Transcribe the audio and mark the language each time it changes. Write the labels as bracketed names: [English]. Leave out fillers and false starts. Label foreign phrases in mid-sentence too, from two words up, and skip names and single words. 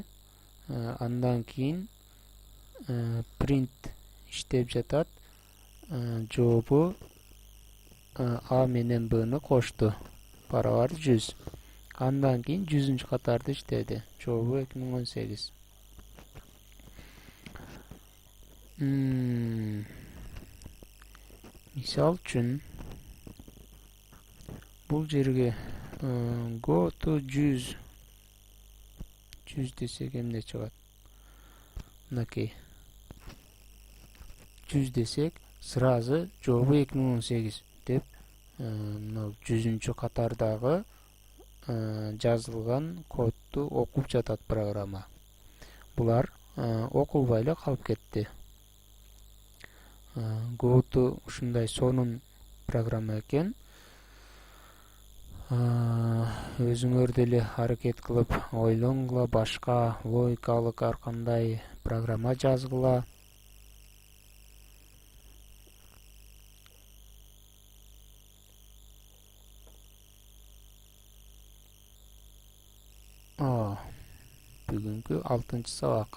[Kyrgyz] Андан кийин print иштеп жатат, жообу A менен B'ны кошту, барабар 100. Андан кийин 100 катарды иштеди, жообу 2018. Мисал үчүн бул жерге go to 100 десек эмне чыгат? Мынакей 100 десек сразу жообу 2018 деп мына 100 катардагы жазылган кодду окуп жатат программа. Булар окулбай эле калып кетти. Go to ушундай сонун программа экен. Өзүңөр деле аракет кылып ойлонгула, башка логикалык ар кандай программа жазгыла. Бүгүнкү 6-сабак.